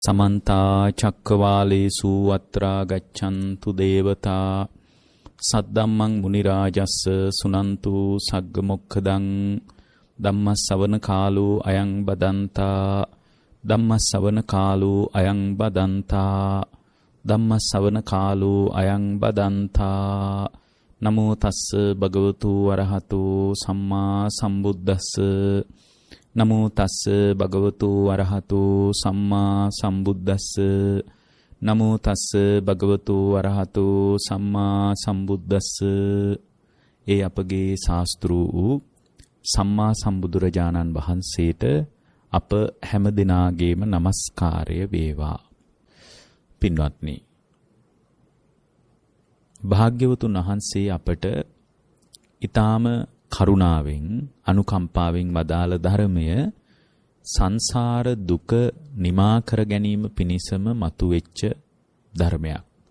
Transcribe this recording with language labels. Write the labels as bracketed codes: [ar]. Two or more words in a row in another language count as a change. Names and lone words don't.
[pi] समन्ता चक्रवालेषु अत्रा गच्छन्तु देवता सद्दम्मं मुनिराजस्स सुनन्तु सग्गमुखदं धम्मसवන කාලෝ අයං බදන්තා ධම්මසවන කාලෝ අයං බදන්තා ධම්මසවන කාලෝ අයං බදන්තා නමෝ තස්ස භගවතු වරහතු සම්මා සම්බුද්දස්ස නමෝ තස්ස භගවතු වරහතු සම්මා සම්බුද්දස්ස නමෝ තස්ස භගවතු වරහතු සම්මා සම්බුද්දස්ස [si] ඒ අපගේ ශාස්ත්‍රු වූ සම්මා සම්බුදුරජාණන් වහන්සේට අප හැම දිනාගේම নমස්කාරය වේවා. පින්වත්නි, භාග්‍යවතුන් වහන්සේ අපට ඊටාම කරුණාවෙන් අනුකම්පාවෙන් වදාළ ධර්මය සංසාර දුක නිමා කර ගැනීම පිණිසම මතුවෙච්ච ධර්මයක්.